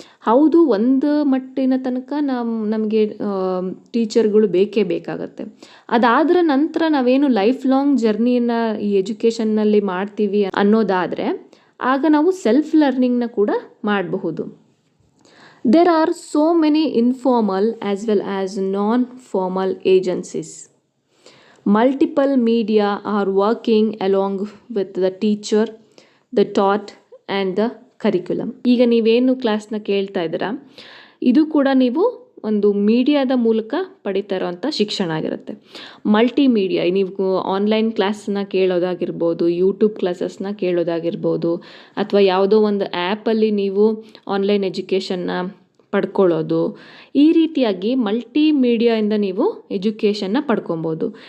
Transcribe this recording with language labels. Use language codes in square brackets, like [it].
[kn] ಹೌದು, ಒಂದು ಮಟ್ಟಿನ ತನಕ ನಮಗೆ ಟೀಚರ್ಗಳು ಬೇಕೇ ಬೇಕಾಗತ್ತೆ. ಅದಾದ್ರ ನಂತರ ನಾವೇನು ಲೈಫ್ ಲಾಂಗ್ ಜರ್ನಿಯನ್ನು ಈ ಎಜುಕೇಷನ್ನಲ್ಲಿ ಮಾಡ್ತೀವಿ ಅನ್ನೋದಾದರೆ ಆಗ ನಾವು ಸೆಲ್ಫ್ ಲರ್ನಿಂಗ್ನ ಕೂಡ ಮಾಡಬಹುದು. [en] There are so many informal as well as non-formal agencies. Multiple media are working along with the teacher, the taught and the curriculum. [kn] ಈಗ ನೀವೇನು ಕ್ಲಾಸ್ನ ಕೇಳ್ತಾ ಇದ್ದೀರಾ, ಇದು ಕೂಡ ನೀವು ಒಂದು ಮೀಡಿಯಾದ ಮೂಲಕ ಪಡಿತಾ ಇರೋವಂಥ ಶಿಕ್ಷಣ ಆಗಿರುತ್ತೆ. ಮಲ್ಟಿಮೀಡಿಯಾ, ನೀವು ಆನ್ಲೈನ್ ಕ್ಲಾಸ್ನ ಕೇಳೋದಾಗಿರ್ಬೋದು, ಯೂಟ್ಯೂಬ್ ಕ್ಲಾಸಸ್ನ ಕೇಳೋದಾಗಿರ್ಬೋದು, ಅಥವಾ ಯಾವುದೋ ಒಂದು ಆ್ಯಪಲ್ಲಿ ನೀವು ಆನ್ಲೈನ್ ಎಜುಕೇಷನ್ನ ಪಡ್ಕೊಳ್ಳೋದು, ಈ ರೀತಿಯಾಗಿ ಮಲ್ಟಿಮೀಡಿಯಾಯಿಂದ ನೀವು ಎಜುಕೇಷನ್ನ ಪಡ್ಕೊಬೋದು.